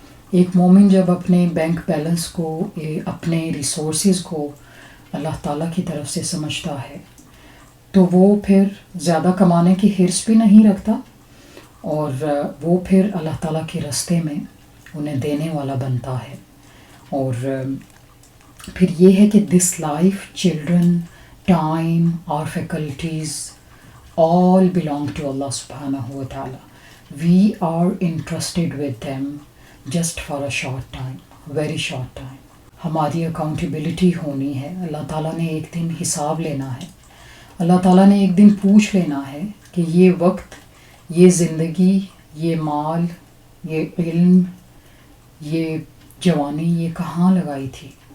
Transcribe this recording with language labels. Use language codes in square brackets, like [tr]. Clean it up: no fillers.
[ur] ایک مومن جب اپنے بینک بیلنس کو، اپنے ریسورسز کو اللہ تعالیٰ کی طرف سے سمجھتا ہے تو وہ پھر زیادہ کمانے کی حرص بھی نہیں رکھتا، اور وہ پھر اللہ تعالیٰ کے راستے میں انہیں دینے والا بنتا ہے. اور پھر یہ ہے کہ [en] This life, children, time اور faculties all belong to Allah subhanahu wa ta'ala. We are interested with them just for a short time, very short time. [ur] ہماری اکاؤنٹیبلٹی ہونی ہے. اللہ تعالیٰ نے ایک دن حساب لینا ہے. اللہ تعالیٰ نے ایک دن پوچھ لینا ہے کہ یہ وقت، یہ زندگی، یہ مال، یہ علم، یہ جوانی یہ کہاں لگائی تھی.